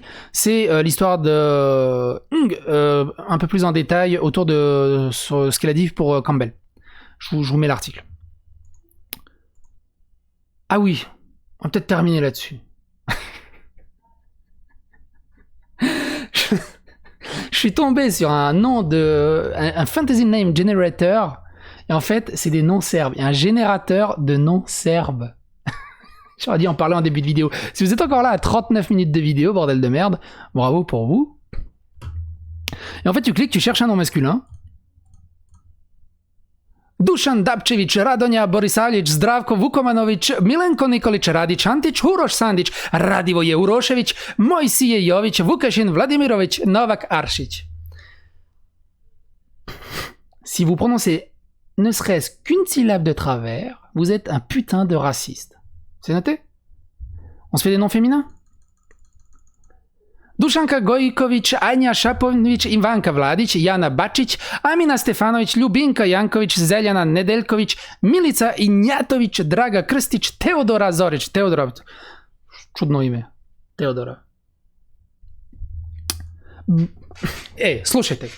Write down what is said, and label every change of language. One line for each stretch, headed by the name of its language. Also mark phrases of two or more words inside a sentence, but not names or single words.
French: C'est l'histoire de un peu plus en détail autour de ce qu'elle a dit pour Campbell. Je vous mets l'article. Ah oui, on va peut-être terminer là-dessus. Je suis tombé sur un nom un
English: fantasy name generator,
French: et en fait, c'est des noms serbes. Il y a un générateur de noms serbes. J'aurais dû en parler en début de vidéo. Si vous êtes encore là à 39 minutes de vidéo, bordel de merde, bravo pour vous. Et en fait, tu cliques, tu cherches un nom masculin. Dušan Dapčević, Radonja Borisalić, Zdravko Vukomanović, Milenko Nikolić, Radić Antić, Uroš Sandić, Radivoje Urošević, Mojsije Jović, Vukašin Vladimirović, Novak Aršić. Si vous prononcez ne serait-ce qu'une syllabe de travers, vous êtes un putain de raciste. C'est noté? On se fait des noms féminins? Dušanka Gojković, Anja Šapović, Ivanka Vladić, Jana Bačić, Amina Stefanović, Ljubinka Janković, Zeljana Nedeljković, Milica Injatović, Draga Krstić, Teodora Zorić.
Serbian: Teodora, čudno ime. Teodora. Slušajte.